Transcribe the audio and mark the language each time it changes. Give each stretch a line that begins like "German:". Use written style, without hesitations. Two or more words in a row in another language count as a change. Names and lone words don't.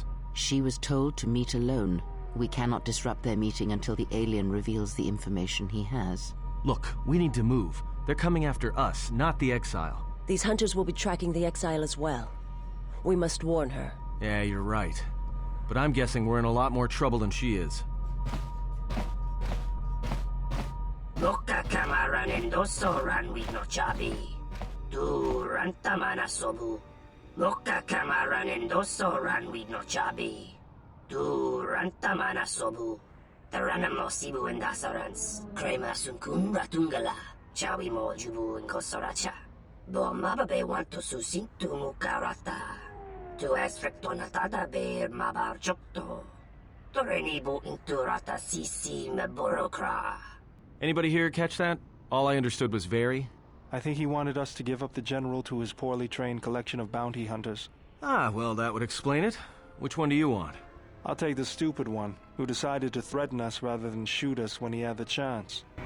English: She was told to meet alone. We cannot disrupt their meeting until the alien reveals the information he has. Look, we need to move. They're coming after us, not the exile. These hunters will be tracking the exile as well. We must warn her. Yeah, you're right. But I'm guessing we're in a lot more trouble than she is. Loka kamaran endoso ran we no chabi. Du rantamana sobu. Loka kamaran endoso ran we no chabi. Du rantamana sobu. Taranamo sibu and dasarans. Krema sunkun ratungala. Chawi mo jubu and kosoracha. Bo mababe want to susintu mukarata. Tu es rectonatada bear mabar chokto. Torenibu inturata sisi meborokra. Anybody here catch that? All I understood was very. I think he wanted us to give up the General to his poorly trained collection of bounty hunters. Ah, well, that would explain it. Which one do you want? I'll take the stupid one, who decided to threaten us rather than shoot us when he had the chance.